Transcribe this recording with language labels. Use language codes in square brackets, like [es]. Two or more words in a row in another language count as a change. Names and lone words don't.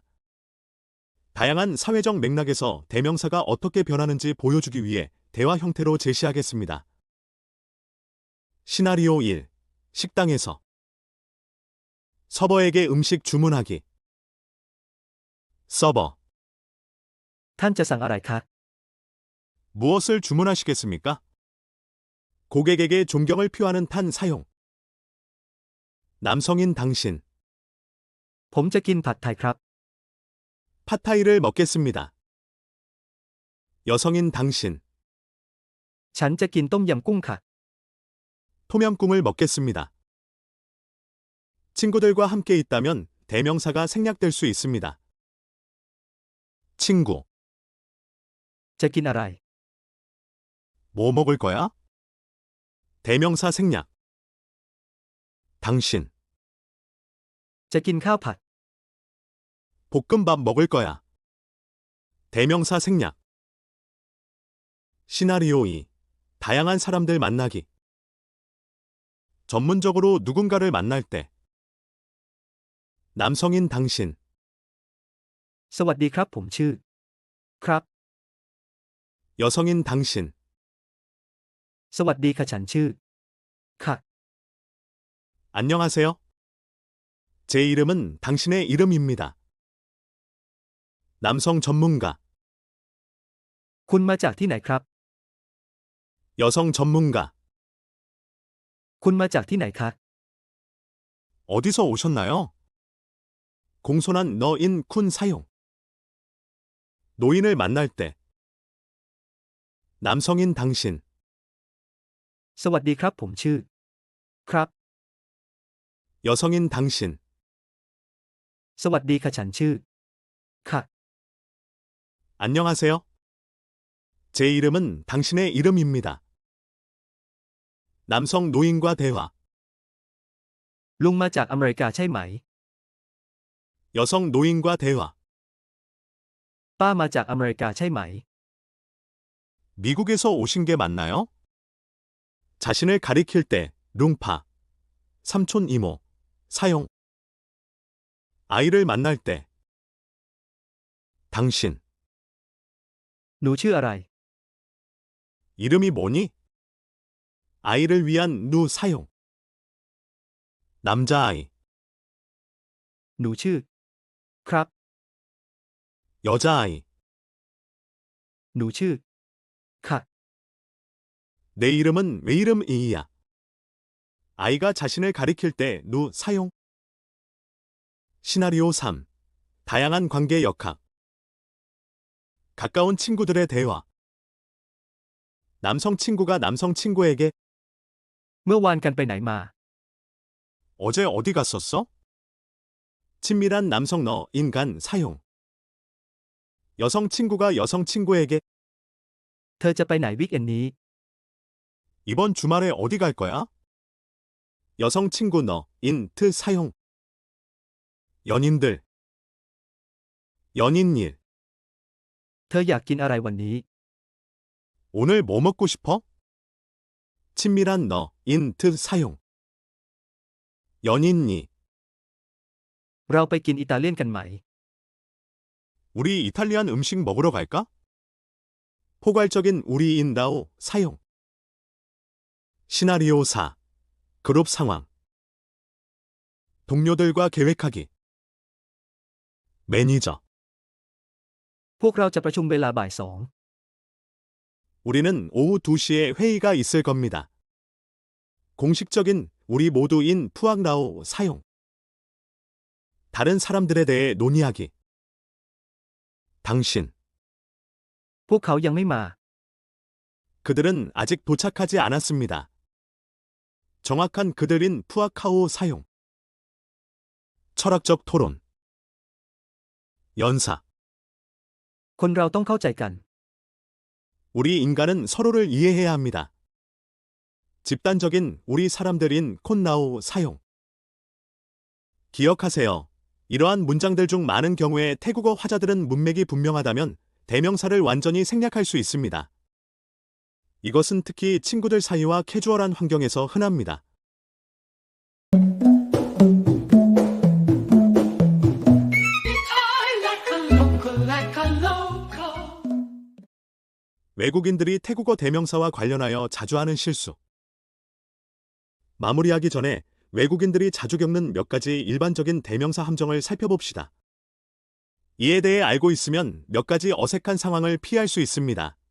[ko] 다양한 사회적 맥락에서 대명사가 어떻게 변하는지 보여주기 위해 대화 형태로 제시하겠습니다. 시나리오 1. 식당에서 서버에게 음식 주문하기. 서버. [th] ท่านจะสั่งอะไรคะ [ko] 무엇을 주문하시겠습니까? 고객에게 존경을 표하는 탄 사용. 남성인 당신. [th] ผมจะกินผัดไทยครับ [ko] 팟타이를 먹겠습니다. 여성인 당신. [th] ฉันจะกินต้มยำกุ้งค่ะ [ko] 토명꿍을 먹겠습니다. 친구들과 함께 있다면 대명사가 생략될 수 있습니다. 친구. [th] จะกินอะไร [ko] 뭐 먹을 거야? 대명사 생략. 당신. [th] จะกินข้าวผัด [ko] 볶음밥 먹을 거야. 대명사 생략. 시나리오 2. 다양한 사람들 만나기. 전문적으로 누군가를 만날 때. 남성인 당신. [th] สวัสดีครับผมชื่อ ครับ [ko] 여성인 당신. [th] สวัสดีค่ะฉันชื่อ ค่ะ [ko] 안녕하세요. 제 이름은 당신의 이름입니다. 남성 전문가. [th] คุณมาจากที่ไหนครับ [ko] 여성 전문가. [th] คุณมาจากที่ไหนคะ [ko] 어디서 오셨나요? 공손한 너인 쿤 사용. 노인을 만날 때. 남성인 당신. [th] สวัสดีครับผมชื่อ ครับ [ko] 여성인 당신. [th] สวัสดีค่ะฉันชื่อ ค่ะ [ko] 안녕하세요. 제 이름은 당신의 이름입니다. 남성 노인과 대화. [th] ลุงมาจากอเมริกาใช่ไหม [ko] 여성 노인과 대화. [th] ป้ามาจากอเมริกาใช่ไหม [ko] 미국에서 오신 게 맞나요? 자신을 가리킬 때 룽파, 삼촌 이모, 사용. 아이를 만날 때 당신. [th] หนูชื่ออะไร [ko] 이름이 뭐니? 아이를 위한 누 사용. 남자아이, [th] หนูชื่อ ครับ [ko] 여자아이. [th] หนูชื่อ ค่ะ [ko] 내 이름은 왜 이름이야? 아이가 자신을 가리킬 때 누 사용. 시나리오 3. 다양한 관계 역학. 가까운 친구들의 대화. 남성 친구가 남성 친구에게 [th] เมื่อวานกันไปไหนมา [ko] 어제 어디 갔었어? 친밀한 남성 너 인간 사용. 여성 친구가 여성 친구에게 [th] เธอจะไปไหนวีคเอนด์นี้ [ko] 이번 주말에 어디 갈 거야? 여성 친구 너 인트 사용. 연인들. 연인일. [th] เธออยากกินอะไรวันนี้ [ko] 오늘 뭐 먹고 싶어? 친밀한 너 인트 사용. 연인이. [th] เราไปกินอิตาเลียนกันไหม [ko] 우리 이탈리안 음식 먹으러 갈까? 포괄적인 우리인다오 사용. 시나리오 4. 그룹 상황. 동료들과 계획하기. 매니저. [th] พวกเราจะประชุมเวลาบ่ายสอง [ko] 우리는 오후 2시에 회의가 있을 겁니다. 공식적인 우리 모두인 푸악라오 사용. 다른 사람들에 대해 논의하기. 당신. [th] พวกเขายังไม่มา [ko] 그들은 아직 도착하지 않았습니다. 정확한 그들인 푸아카오 사용. 철학적 토론. 연사. [th] คนเราต้องเข้าใจกัน [ko] 우리 인간은 서로를 이해해야 합니다. 집단적인 우리 사람들인 콘나오 사용. 기억하세요. 이러한 문장들 중 많은 경우에 태국어 화자들은 문맥이 분명하다면 대명사를 완전히 생략할 수 있습니다. 이것은 특히 친구들 사이와 캐주얼한 환경에서 흔합니다. [en] I like a local, like a local. [ko] 외국인들이 태국어 대명사와 관련하여 자주 하는 실수. 마무리하기 전에 외국인들이 자주 겪는 몇 가지 일반적인 대명사 함정을 살펴봅시다. 이에 대해 알고 있으면 몇 가지 어색한 상황을 피할 수 있습니다.